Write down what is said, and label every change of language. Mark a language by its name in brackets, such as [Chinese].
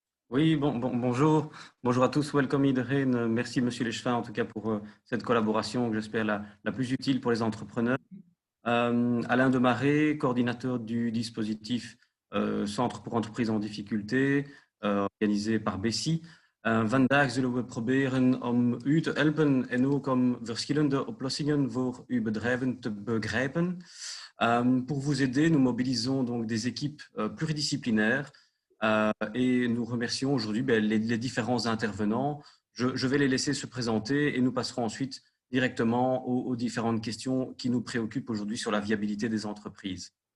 [French] Oui, bonjour. Bonjour à tous. [Dutch] Welcome iedereen. [French] Merci, Monsieur Leschevin, en tout cas, pour cette collaboration que j'espère la plus utile pour les entrepreneurs. Alain Demaré, coordinateur du dispositif Centre pour entreprises en difficulté, organisé par Bessie. [Dutch] Vandaag zullen we proberen om u te helpen en ook om verschillende oplossingen voor uw bedrijven te begrijpen. [French] Pour vous aider, nous mobilisons donc des équipes pluridisciplinaires et nous remercions aujourd'hui les différents intervenants. Je vais les laisser se présenter et nous passerons ensuite directement aux différentes questions qui nous préoccupent aujourd'hui sur la viabilité des entreprises.